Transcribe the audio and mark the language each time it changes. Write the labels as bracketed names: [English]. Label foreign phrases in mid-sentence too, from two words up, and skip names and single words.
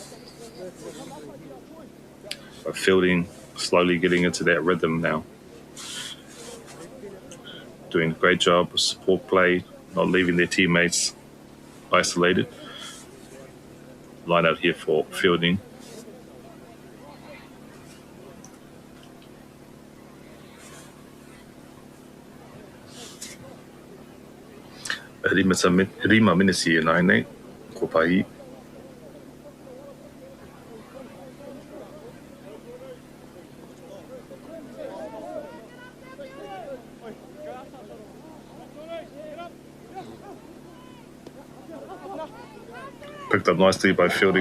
[English] But Fielding slowly getting into that rhythm now. Doing a great job of support play, not leaving their teammates isolated. line out here for fielding. [Māori] Rima minisi e nai nei, ko pahi. [English] Picked up nicely by fielding.